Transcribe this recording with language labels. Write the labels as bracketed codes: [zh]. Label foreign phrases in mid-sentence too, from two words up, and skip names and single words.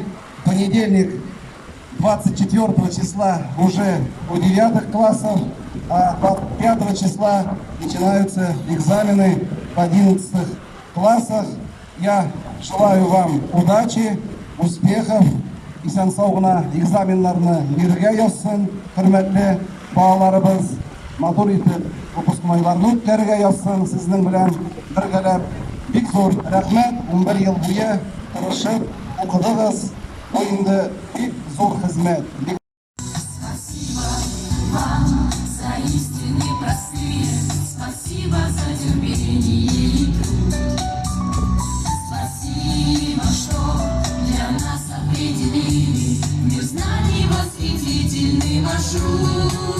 [ru] В понедельник, 24 числа, уже у 9 классов, а 5 числа начинаются экзамены в 11 классах. Я желаю вам удачи, успехов. [tt] Исән саугына экзаменнарны бирергә язсын, хөрмәтле балаларыбыз. Матур итеп выпускнойларны үткәрергә язсын сезнең белән бергәләп. Бик зур рәхмәт, 11 ел буе тырышып укыдыгыз. Бу инде бик зур хезмәт. [ru] Спасибо вам за истины простые, спасибо за терпение и труд. Спасибо, что для нас определили мир знаний восхитительный маршрут.